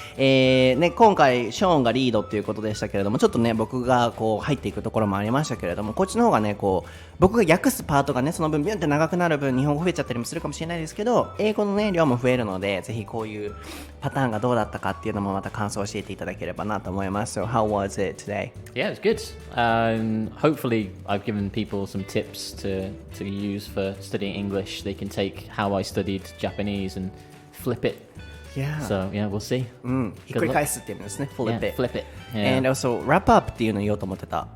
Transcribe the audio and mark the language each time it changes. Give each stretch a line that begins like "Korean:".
Japanese: 今回ショーンがリードっていうことでしたけれども、ちょっとね僕がこう入っていくところもありましたけれども、こっちの方がねこう僕が訳すパートがねその分ビュンって長くなる分日本語増えちゃったりもするかもしれないですけど、英語のね量も増えるので、ぜひこういうパターンがどうだったかっていうのもまた感想を教えていただければなと思います。
English: So how was it today? Yeah, it was good. Hopefully, I've given people some tips to use for studying English. They can take how I studied Japanese and flip it. Yeah. So yeah, we'll see.
Japanese: ひっくり返すっていうんですね。
English: Flip Yeah, it. flip it. Yeah. And also wrap up
Japanese: っていうのを言おうと思ってた。